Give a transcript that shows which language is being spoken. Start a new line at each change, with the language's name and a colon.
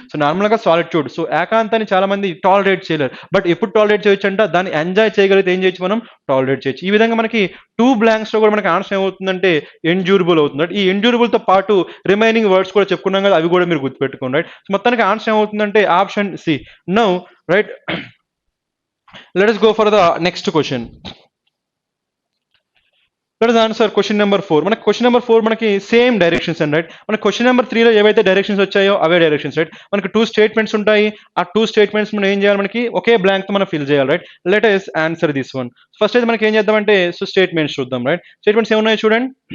Telugu: So నార్మల్గా solitude, so ఏకాంతాన్ని చాలా మంది టాలరేట్ చేయలేరు, బట్ ఎప్పుడు టాలరేట్ చేయొచ్చు అంట, దాన్ని ఎంజాయ్ చేయగలిగితే ఏం చేయొచ్చు, మనం టాలరేట్ చేయొచ్చు. ఈ విధంగా మనకి 2 blanks లో కూడా మనకి ఆన్సర్ ఏమవుతుందంటే ఎండ్యూరబుల్ అవుతుంది. ఈ ఎండ్యూరబుల్ తో పాటు రిమైనింగ్ వర్డ్స్ కూడా చెప్పుకున్నాం కదా, అవి కూడా మీరు గుర్తుపెట్టుకోండి రైట్. సో మొత్తానికి ఆన్సర్ ఏమవుతుందంటే option C.
English: Now right, let us go for the next question. Let us answer question number 4.
Telugu: మనకి క్వశ్చన్ నెంబర్ 4 మనకి సేమ్ డైరెక్షన్స్ అండ్ రైట్. మన క్వశ్చన్ నెంబర్ 3లో ఏవైతే డైరెక్షన్స్ వచ్చాయో అవే డైరెక్షన్స్ రైట్. మనకి 2 స్టేట్మెంట్స్ ఉంటాయి. ఆ 2 స్టేట్మెంట్స్ మనం ఏం చేయాలి, మనకి ఒకే బ్లాంక్ తో మనం ఫిల్ చేయాలి right.
English: Let us answer this one.
Telugu: First అయితే మనకి ఏం చేద్దామంటే, సో స్టేట్మెంట్స్ చూద్దాం రైట్. స్టేట్మెంట్స్ ఏమున్నాయి చూడండి.